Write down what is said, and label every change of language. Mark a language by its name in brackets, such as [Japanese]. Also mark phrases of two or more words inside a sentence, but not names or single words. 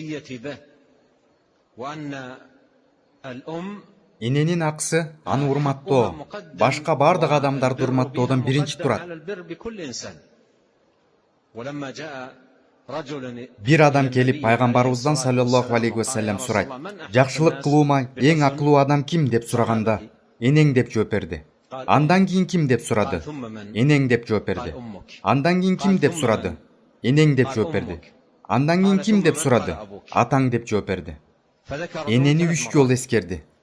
[Kyrgyz] Эненин акысы аны урматтоо, башка бардык адамдарды урматтоодон биринчи турат. Бир адам келип пайгамбарыбыздан [Arabic] صلى الله عليه وسلم [Kyrgyz] сурайт: "Жакшылык кылуума эң акылуу адам ким?" деп сураганда, "Энең" деп жооп берди. Андан кийин ким деп сурады? "Энең" деп жооп берди. Андан кийин ким деп сурады? "Энең" деп жооп берди. Андан кийин ким деп сурады? "Атаң" деп жооп берди. Энени 3 жолу эскерди.